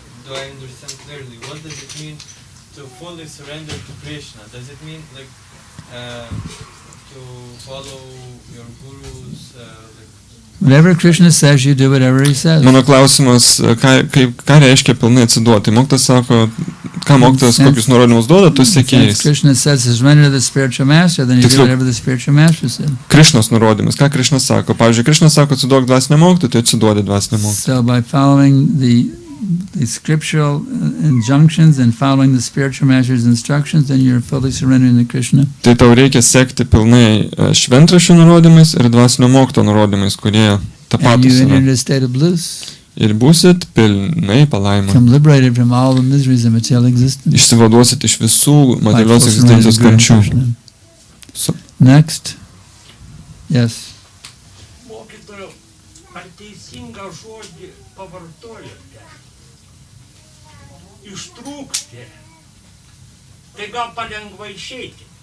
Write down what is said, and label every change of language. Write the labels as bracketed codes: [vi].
[en] Do I understand clearly? What does it mean to fully surrender to Krishna? Does it mean like to follow your gurus? Whatever Krishna says, you do whatever he says. [lt] Mano klausimas, ką reiškia pilnai atsiduoti? Mokytojas sako, ką mokytojas kokius nurodymus duoda, tu seki jais. [en] Krishna says, surrender to the spiritual master, then you do whatever the spiritual master said. [lt] Krishnos nurodymus, ką Krishna sako? Pavyzdžiui, Krishna sako, atsiduok dvasiniam mokytojui, tai atsiduodi dvasiniam mokytojui. [en] So by following the scriptural injunctions and following the spiritual master's instructions, then you're fully surrendering to Krishna. [lt] Tai tau reikia sekti pilnai šventraščių nurodymais ir dvasinio mokytojo nurodymais, kurie tapatus [en] And you [lt] yra. [en] enter a state of bliss. [lt] Ir būsit pilnai palaimoti. [en] Become liberated from all the miseries of material existence. [lt] Išsivaduosit iš visų materialios egzistencijos kančių. [en] Next. Yes. [lt] Mokytojau, ar teisingą žodį pavartojate? Ištrūkti. Tai gal palengva išeiti.